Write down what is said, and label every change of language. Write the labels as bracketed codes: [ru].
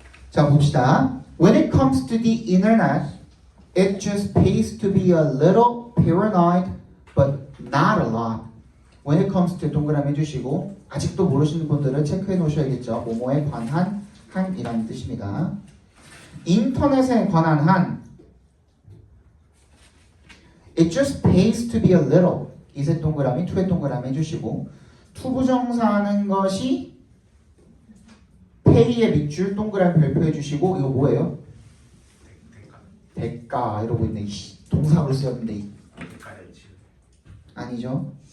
[ko] 자, 봅시다. [en] When it comes to the internet, It just pays to be a little paranoid, but not a lot. When it comes to [ko] 동그라미 해주시고 아직도 모르시는 분들은 체크해 놓으셔야겠죠. 뭐뭐에 관한 한이라는 뜻입니다. 인터넷에 관한 한 [en] It just pays to be a little. [ko] 이세 동그라미, 투의 동그라미 해주시고 투부정사하는 것이 pay의 밑줄 동그라미 별표해 주시고 이거 뭐예요? 대가 이러고 있네. 동사로 쓰였는데 아니죠.